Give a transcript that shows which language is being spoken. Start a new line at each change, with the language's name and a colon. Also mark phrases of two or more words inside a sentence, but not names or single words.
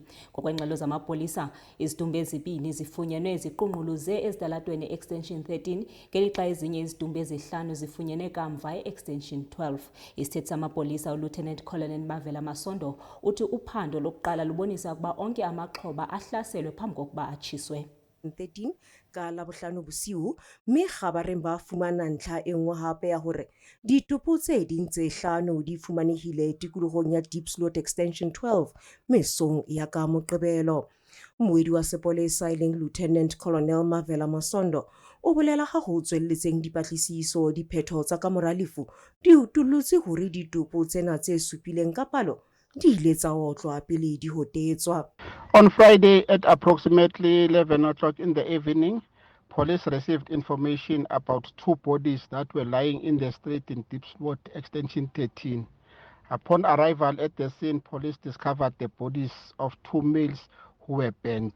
Xhosa: Ngokwengxelo zamapolisa, izidumbu ezibini zifunyenwe ziqunquluze ezitalatweni extension 13, ngelixa ezinye izidumbu ezihlanu zifunyene kamva extension 12. Isithethi samapolisa uLieutenant Colonel Mavela Masondo uthi uphando lokuqala lubonisa ukuba onke amaxhoba ahlaselwe phambi kokuba atshiswe.
Southern Sotho: 13 ka Labohlano bosiu mme kgabareng ba fumana ntlha e nngwe hape ya hore ditopo tse ding tse hlano di fumanehile tikolohong ya Diepsloot extension 12 mesong ya ka Moqebelo. Moedi wa sepolesa leng Lieutenant Colonel Mavela Masondo o bolela ha ho tswelletseng dipatlisiso diphetho tsa ka mora lefu di utullotse hore ditopo tsena tse supileng ka palo di ile tsa otlwa pele di hotetswa.
English: On Friday at approximately 11 o'clock in the evening, police received information about two bodies that were lying in the street in Diepsloot extension 13. Upon arrival at the scene, police discovered the bodies of two males who were burnt.